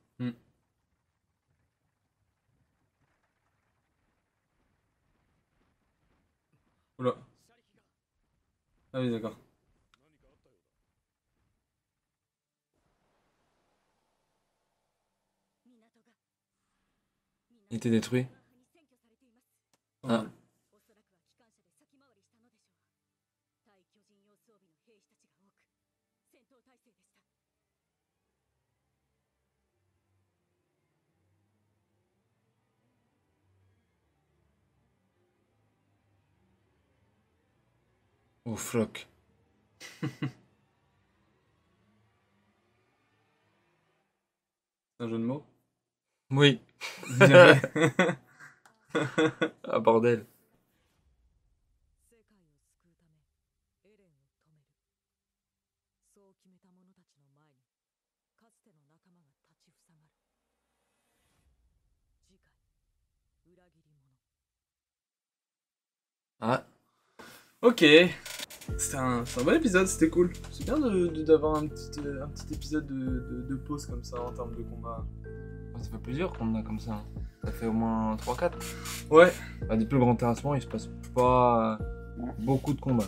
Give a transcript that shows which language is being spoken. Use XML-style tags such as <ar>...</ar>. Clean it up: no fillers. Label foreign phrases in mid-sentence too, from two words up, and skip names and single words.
<fr>Oula. Ah oui, d'accord. Il était détruit. Ah.</fr> <ja>おそらくは機関車で先回りしたのでしょう。対巨人用装備の兵士たちが多く、戦闘態勢でした。</ja> <fr>Oh, floc. C'est un jeu de mots. Oui. Ah, bordel.</fr> <ja>世界を救うためエレンを止める。そう決めた者たちの前にかつての仲間が立ちふさがる。次回裏切り者。</ja> <fr>Ah. Ok. C'est un bon épisode, c'était cool. C'est bien d'avoir un petit épisode de pause comme ça en termes de combat. Ça fait plusieurs qu'on a comme ça, hein. Ça fait au moins 3-4. Ouais. Bah, des plus grands terrassements, il se passe pas beaucoup de combats.</fr>